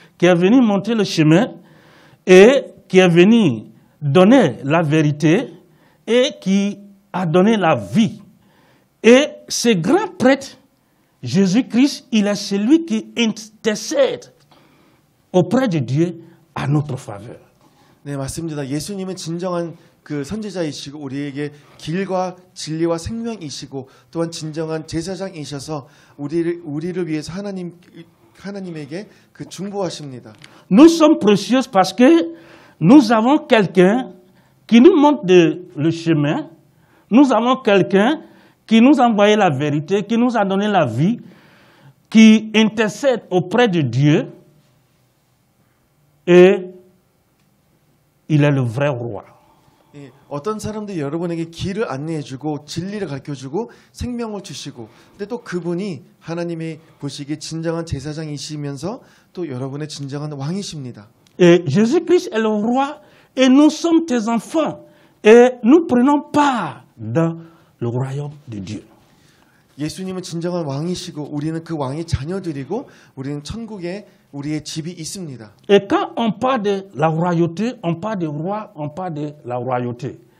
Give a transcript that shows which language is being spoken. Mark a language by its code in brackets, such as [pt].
[fr] Qui est venu monter le chemin et qui est venu donner la vérité et qui a donné la vie. Et ce grand prêtre, Jésus-Christ, il est celui qui intercède auprès de Dieu à notre faveur. [ko] 네, 맞습니다. 예수님은 진정한 그 선지자이시고 우리에게 길과 진리와 생명이시고 또한 진정한 제사장이셔서 우리를 위해서 하나님에게 그 중보하십니다. [fr] Nous sommes précieux parce que nous avons quelqu'un qui nous montre le chemin. Nous avons quelqu'un qui nous a envoyé la vérité, qui nous a donné la vie, qui intercède auprès de Dieu. Et il est le vrai roi. [ko] 어떤 사람들이 여러분에게 길을 안내해주고 진리를 가르쳐주고 생명을 주시고 근데 또 그분이 하나님이 보시기에 진정한 제사장이시면서 또 여러분의 진정한 왕이십니다. [fr] Et Jésus-Christ est le roi et nous sommes tes enfants et nous prenons part dans le royaume de Dieu. [ko] 예수님은 진정한 왕이시고 우리는 그 왕의 자녀들이고 우리는 천국에 우리의 집이 있습니다. [fr] Et quand on parle de la royauté, on parle de roi, on parle de la royauté.